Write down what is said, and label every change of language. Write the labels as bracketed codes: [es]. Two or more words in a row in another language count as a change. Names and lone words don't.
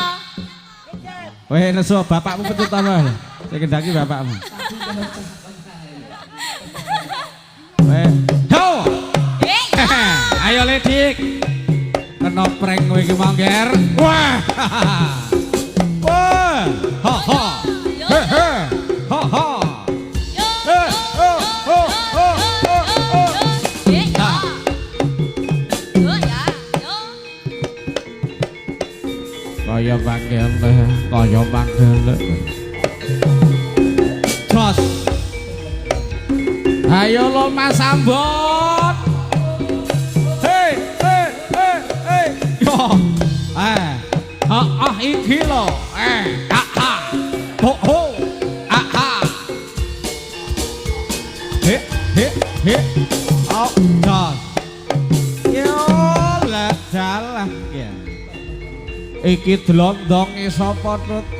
[jv] Weh nesu bapakmu petut ta, sing kendaki bapakmu. Weh, yo. Ayo Ledik. Kena prank kowe iki mangger. Wah. Wah. Ha ha. He he. Ha ha. Kaya panggil, kaya panggil. Jos. Ayo lo Mas Ambon. Hei. Yo. Iki lo. Ho. He. Oh, Jos. Yo, lah dalah ya. Iki dlondonge sapa Tut?